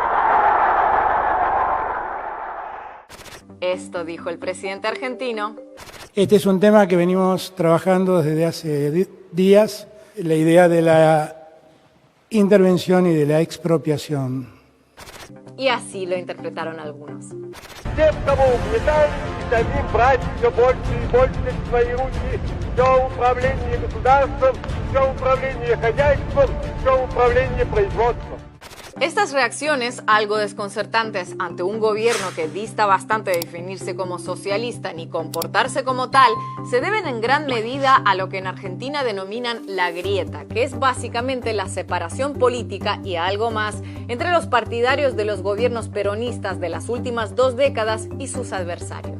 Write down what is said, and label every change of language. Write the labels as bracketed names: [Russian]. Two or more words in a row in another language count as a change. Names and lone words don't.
[Spanish] Esto dijo el presidente argentino. Este es un tema que venimos trabajando desde hace días, la idea de la intervención y de la expropiación. Y así lo interpretaron algunos. [Russian] Тем, кого угнетают, самим брать все больше и больше в свои руки все управление государством, все управление хозяйством, все управление производством. [Spanish] Estas reacciones, algo desconcertantes ante un gobierno que dista bastante de definirse como socialista ni comportarse como tal, se deben en gran medida a lo que en Argentina denominan la grieta, que es básicamente la separación política y algo más entre los partidarios de los gobiernos peronistas de las últimas 2 décadas y sus adversarios.